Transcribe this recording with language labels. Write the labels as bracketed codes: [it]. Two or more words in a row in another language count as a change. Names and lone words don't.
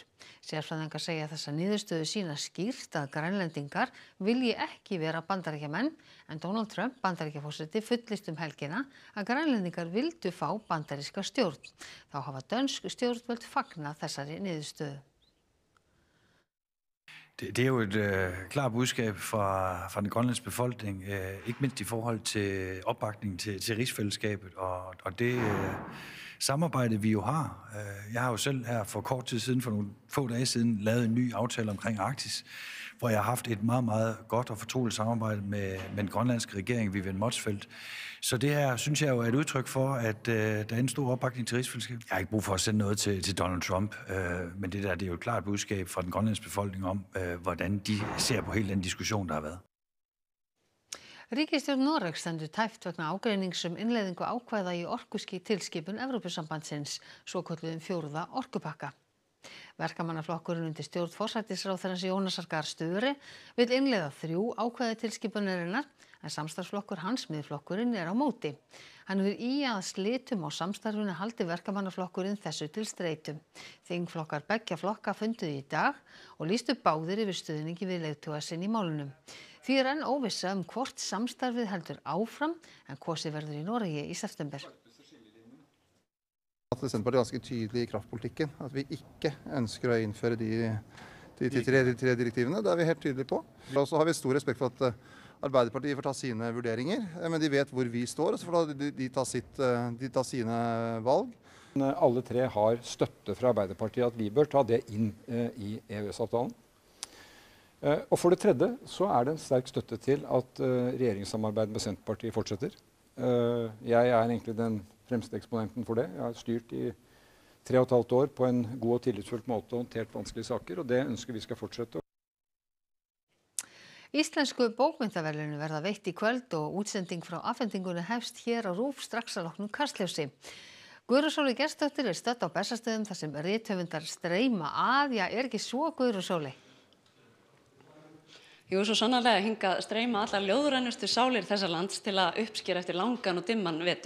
[is] Sérfræðingar segja þessa niðurstöðu sína skýrt að grænlendingar vilji ekki vera Bandaríkjamenn en Donald Trump, Bandaríkjaforseti, fullyrti helgina að grænlendingar vildu fá bandaríska stjórn. Þá hafa dönsk stjórnvöld fagnað þessari niðurstöðu. [da] Det jo et klart budskab fra den grønlandske befolkning, ikke mindst i forhold til opbakning til rigsfællesskabet og det samarbejde, vi jo har. Jeg har jo selv her for kort tid siden, for nogle få dage siden, lavet en ny aftale omkring Arktis, hvor jeg har haft et meget, meget godt og fortroligt samarbejde med den grønlandske regering, Vivian Motzfeldt. Så det her, synes jeg jo, er et udtryk for, at der er en stor opbakning til rigsfællesskabet. Jeg har ikke brug for at sende noget til Donald Trump, men det er jo et klart budskab fra den grønlandske befolkning om, hvordan de ser på hele den diskussion, der har været. [is] Ríkisstjórn Noregs stendur tæpt vegna ágreinings innleiðingu ákvæða í orkutilskipun Evrópusambandsins, svokölluðum 4. orkupakka. Verkamannaflokkurinn undir stjórn forsætisráðherrans Jónasar Gahr Störe vill innleiða 3 ákvæði tilskipunarinnar en samstarfsflokkur hans, Miðflokkurinn, á móti. Hann vil að slitum á samstarfinu haldi verkamannaflokkurinn þessu til streitu. Þingflokkar beggja flokka funduðu í dag og lýstu báðir yfir stuðningi við leiðtoga sinn í málunum. Því enn óvissa hvort samstarfið heldur áfram en kosið verður í Noregi í september. [no] Senterpartiet er ganske tydelig i kraftpolitikken, at vi ikke ønsker å innføre de tre direktivene. Det er vi helt tydelige på. Og så har vi stor respekt for at Arbeiderpartiet får ta sine vurderinger, men de vet hvor vi står, og så får de ta sine valg. Alle tre har støtte fra Arbeiderpartiet at vi bør ta det inn i EØS-avtalen. Og for det tredje så er det en sterk støtte til at regjeringssamarbeidet med Senterpartiet fortsetter. Jeg er egentlig den fremste eksponenten for det. Jeg har styrt i 3,5 år på en god og tillitsfull måte og håndtert vanskelige saker, og det ønsker vi skal fortsette. [is] Íslensku bókmenntaverðlaun verða veitt í kvöld og útsending frá afhendingunni hefst hér á RÚV strax að loknu Kastljósi. Guðrún Sóley Gestsdóttir stödd á Bessastöðum þar sem rithöfundar streyma að, ekki svo Guðrún Sóley? Jú, svo sannarlega hingað streyma allar ljóðrænustu sálir þessa lands til að uppskera eftir langan og dimman vetur.